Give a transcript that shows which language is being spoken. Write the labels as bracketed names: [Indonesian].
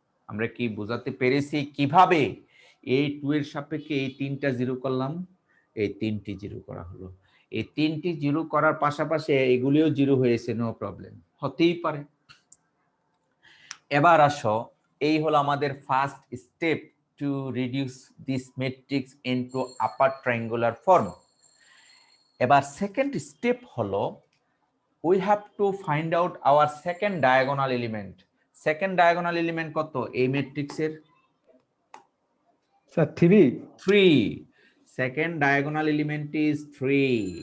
[Bangla] আমরা কি বোঝাতে পেরেছি কিভাবে এই 2 এর সাপেক্ষে এই 3টা জিরো করলাম, এই 3টি জিরো করা হলো। এই 3টি জিরো করার পাশাপাশি এগুলিও জিরো হয়েছে, [English] no problem, [Bangla] হতেই পারে। এবার আসো, এই হলো আমাদের [English] First step to reduce this matrix into upper triangular form. [Bangla] এবার সেকেন্ড স্টেপ হলো [English] we have to find out our second diagonal element. [Bangla] Second diagonal element কত এই ম্যাট্রিক্সের? Sir 3। 3. [English] Second diagonal element is 3.